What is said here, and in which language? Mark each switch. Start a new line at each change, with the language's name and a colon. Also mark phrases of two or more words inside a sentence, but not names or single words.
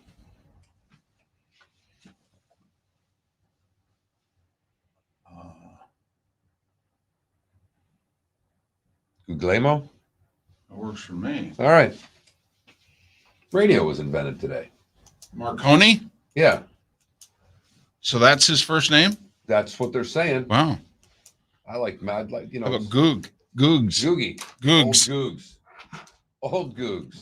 English: Guglielmo? That works for me. All right. Radio was invented today. Marconi? Yeah, So that's his first name? that's what they're saying. Wow. I like mad, like, you How know. about Goog? Googs. Googie. Googs. Old Googs. Old Googs.